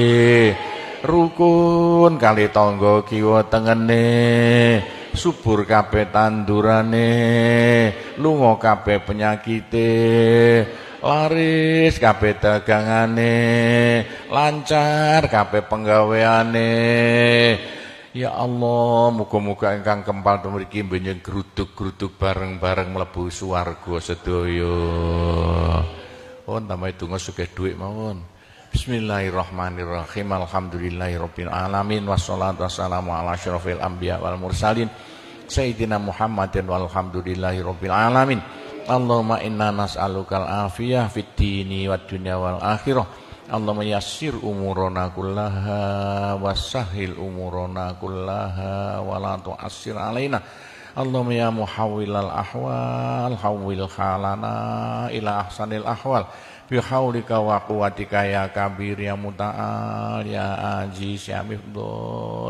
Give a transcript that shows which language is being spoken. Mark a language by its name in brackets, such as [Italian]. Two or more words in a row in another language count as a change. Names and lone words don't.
[Javanese] rukun kali tangga kiwa tengene, subur kabeh tandurane, lunga kabeh penyakite, laris kabeh dagangane, lancar kabeh penggaweane. Ya Allah, muga-muga ingkang kempal mriki benjing gruduk-gruduk bareng-bareng mlebu swarga sedaya. Pun tambahi donga sugih dhuwit mawon. [Arabic] بسم الله الرحمن الرحيم الحمد لله رب العالمين والصلاة والسلام على أشرف الأنبياء والمرسلين سيدنا محمد والحمد لله رب العالمين. اللهم إنا نسألك العافية في الدين والدنيا والآخرة. اللهم يسر أمورنا كلها وسهل أمورنا كلها ولا تعسر علينا. اللهم يا محول الأحوال حول حالنا إلى أحسن الأحوال بحولك وقوتك يا كبير يا متعال يا عزيز يا مفضل.